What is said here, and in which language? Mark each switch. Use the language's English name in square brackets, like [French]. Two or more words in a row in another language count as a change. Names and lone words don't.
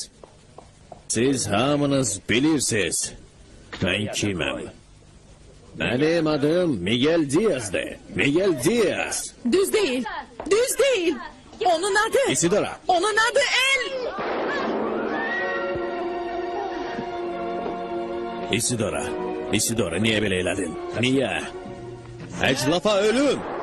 [Azerbaijani] Siz hamınız bilirsiniz. Mən kiməm? [Turkish] Benim adım Miguel Diaz'dır. Miguel Diaz. Düz değil. Düz değil. Onun adı. Isidora. Onun adı El. [Azerbaijani] Isidora. Isidora, niye belə elədin? Niyə? Əclafa ölüm!